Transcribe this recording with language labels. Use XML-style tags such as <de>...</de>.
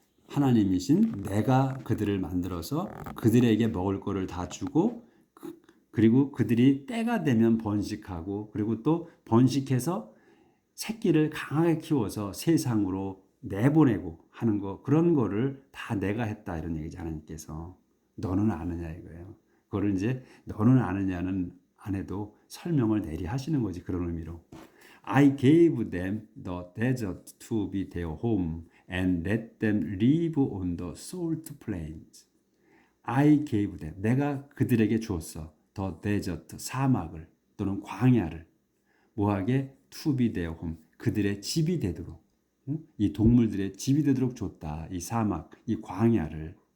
<ko>하나님이신 내가 그들을 만들어서 그들에게 먹을 거를 다 주고 그리고 그들이 때가 되면 번식하고 그리고 또 번식해서 새끼를 강하게 키워서 세상으로 내보내고 하는 거, 그런 거를 다 내가 했다 이런 얘기지. 하나님께서 너는 아느냐 이거예요. 그거를 이제 너는 아느냐는 안 해도 설명을 내리 하시는 거지. 그런 의미로</ko> <en>I gave them the desert to be their home and let them live on the salt plains. I gave them,</en> <ko>내가 그들에게 주었어.</ko> <en>The desert,</en> <ko>사막을 또는 광야를 뭐하게?</ko> <en>To be their home,</en> <ko>그들의 집이 되도록, 이 동물들의 집이 되도록 줬다. 이 사막, 이 광야를.</ko>